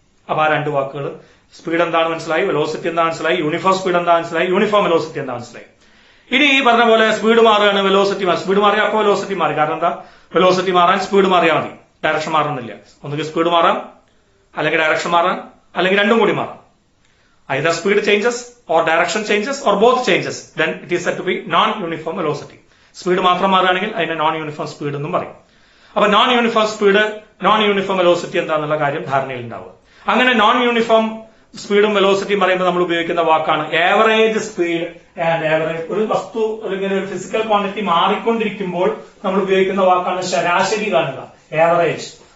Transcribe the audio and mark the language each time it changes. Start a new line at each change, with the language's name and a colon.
Malayalam: അപ്പൊ ആ രണ്ട് വാക്കുകൾ, സ്പീഡ് എന്താണ് മനസ്സിലായി, വെലോസിറ്റി എന്താ മനസ്സിലായി, യൂണിഫോം സ്പീഡ് എന്താ മനസ്സിലായി, യൂണിഫോം വെലോസിറ്റി എന്താ മനസ്സിലായി. ഇനി ഈ പറഞ്ഞ പോലെ സ്പീഡ് മാറുകയാണ്, വെലോസിറ്റി മാറി. സ്പീഡ് മാറിയാൽ അപ്പോൾ വെലോസിറ്റി മാറി. കാരണം എന്താ? വെലോസിറ്റി മാറാൻ സ്പീഡ് മാറിയാൽ മതി, ഡയറക്ഷൻ മാറുന്നില്ല. ഒന്നുകിൽ സ്പീഡ് മാറാം, അല്ലെങ്കിൽ ഡയറക്ഷൻ മാറാം, അല്ലെങ്കിൽ രണ്ടും കൂടി മാറാം.
English: either speed changes or direction changes or both changes, then it is said to be non-uniform velocity.
Malayalam: Speed മാത്രം മാറുകയാണെങ്കിൽ അതിനെ നോൺ യൂണിഫോം സ്പീഡ് എന്നും പറയും. അപ്പൊ non uniform speed, non uniform velocity എന്താണെന്നുള്ള കാര്യം ധാരണയിൽ ഉണ്ടാവുക. അങ്ങനെ നോൺ യൂണിഫോം സ്പീഡും വെലോസിറ്റിയും പറയുമ്പോൾ നമ്മൾ ഉപയോഗിക്കുന്ന വാക്കാണ് ആവറേജ് സ്പീഡ് ആൻഡ് ആവറേജ്. ഒരു വസ്തു അല്ലെങ്കിൽ ഒരു ഫിസിക്കൽ ക്വാണ്ടിറ്റി മാറിക്കൊണ്ടിരിക്കുമ്പോൾ നമ്മൾ ഉപയോഗിക്കുന്ന വാക്കാണ് ശരാശരി കാണുക, ആവറേജ്.